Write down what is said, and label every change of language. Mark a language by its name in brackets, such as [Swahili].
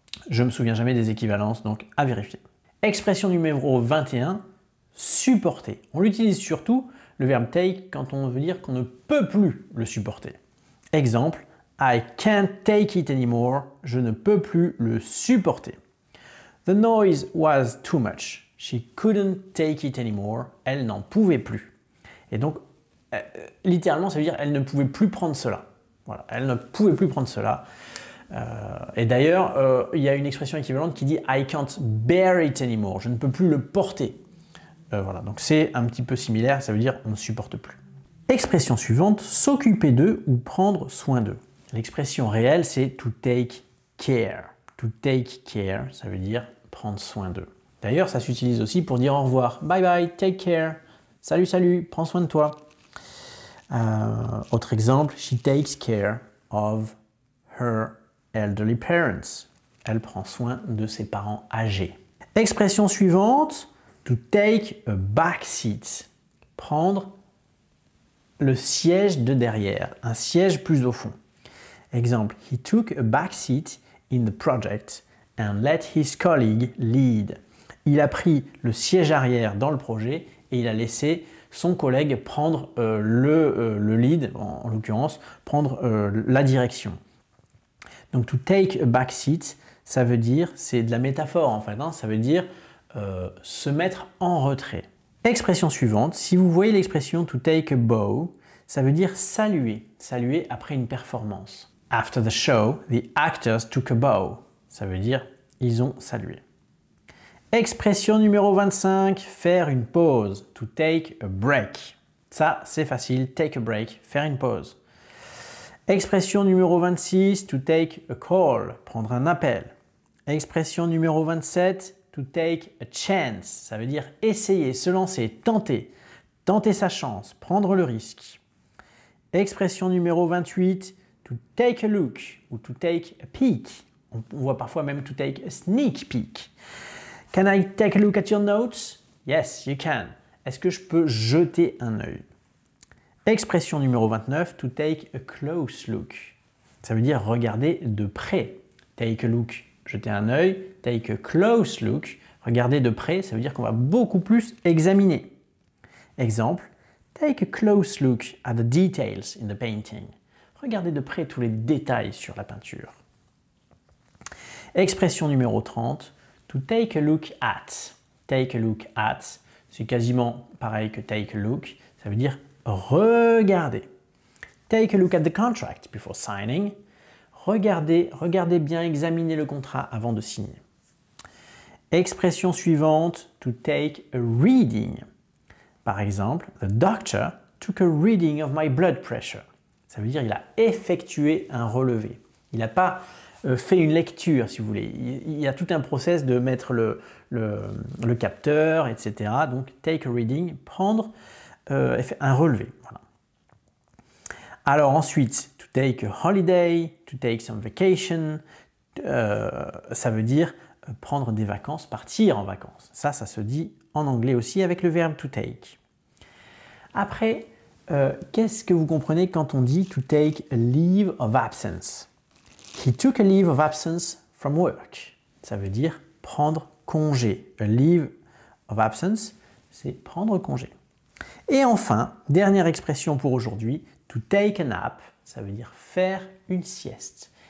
[French] Je ne me souviens jamais des équivalences, donc à vérifier. Expression numéro 21, supporter. On l'utilise surtout, le verbe take, quand on veut dire qu'on ne peut plus le supporter. Exemple, [English] I can't take it anymore. [French] Je ne peux plus le supporter. [English] The noise was too much. She couldn't take it anymore. [French] Elle n'en pouvait plus. Et donc, littéralement, ça veut dire elle ne pouvait plus prendre cela. Voilà, elle ne pouvait plus prendre cela. Et d'ailleurs, il y a une expression équivalente qui dit [English] I can't bear it anymore. [French] Je ne peux plus le porter. Voilà, donc c'est un petit peu similaire. Ça veut dire on ne supporte plus. Expression suivante, s'occuper d'eux ou prendre soin d'eux. L'expression réelle, c'est to take care. To take care, ça veut dire prendre soin d'eux. D'ailleurs, ça s'utilise aussi pour dire au revoir. [English] Bye bye, take care. [French] Salut, salut, prends soin de toi. Autre exemple, [English] she takes care of her elderly parents. [French] Elle prend soin de ses parents âgés. Expression suivante, to take a back seat. Prendre le siège de derrière, un siège plus au fond. Exemple, [English] he took a back seat in the project and let his colleague lead. [French] Il a pris le siège arrière dans le projet et il a laissé son collègue prendre le lead, en l'occurrence, prendre la direction. Donc, to take a back seat, ça veut dire, c'est de la métaphore en fait, hein, ça veut dire se mettre en retrait. Expression suivante, si vous voyez l'expression to take a bow, ça veut dire saluer, saluer après une performance. [English] After the show, the actors took a bow. [French] Ça veut dire ils ont salué. Expression numéro 25, faire une pause. [English] To take a break. [French] Ça, c'est facile, [English] take a break, [French] faire une pause. Expression numéro 26, to take a call, prendre un appel. Expression numéro 27, [English] to take a chance. [French] Ça veut dire essayer, se lancer, tenter. Tenter sa chance, prendre le risque. Expression numéro 28, [English] to take a look ou to take a peek. [French] On voit parfois même [English] to take a sneak peek. Can I take a look at your notes? Yes, you can. [French] Est-ce que je peux jeter un œil? Expression numéro 29, to take a close look. Ça veut dire regarder de près. Take a look, jeter un œil. Take a close look, regarder de près, ça veut dire qu'on va beaucoup plus examiner. Exemple, [English] take a close look at the details in the painting. [French] Regardez de près tous les détails sur la peinture. Expression numéro 30, to take a look at. Take a look at, c'est quasiment pareil que take a look, ça veut dire regarder. [English] Take a look at the contract before signing. [French] Regardez bien, examinez le contrat avant de signer. Expression suivante, [English] to take a reading. [French] Par exemple, [English] the doctor took a reading of my blood pressure. [French] Ça veut dire il a effectué un relevé. Il n'a pas fait une lecture, si vous voulez. Il y a tout un process de mettre le capteur, etc. Donc, take a reading, prendre un relevé. Voilà. Alors ensuite, to take a holiday, to take some vacation, ça veut dire prendre des vacances, partir en vacances. Ça se dit en anglais aussi avec le verbe to take. Après, qu'est-ce que vous comprenez quand on dit to take a leave of absence? [English] He took a leave of absence from work. [French] Ça veut dire prendre congé. A leave of absence, c'est prendre congé. Et enfin, dernière expression pour aujourd'hui, to take a nap, ça veut dire faire une sieste.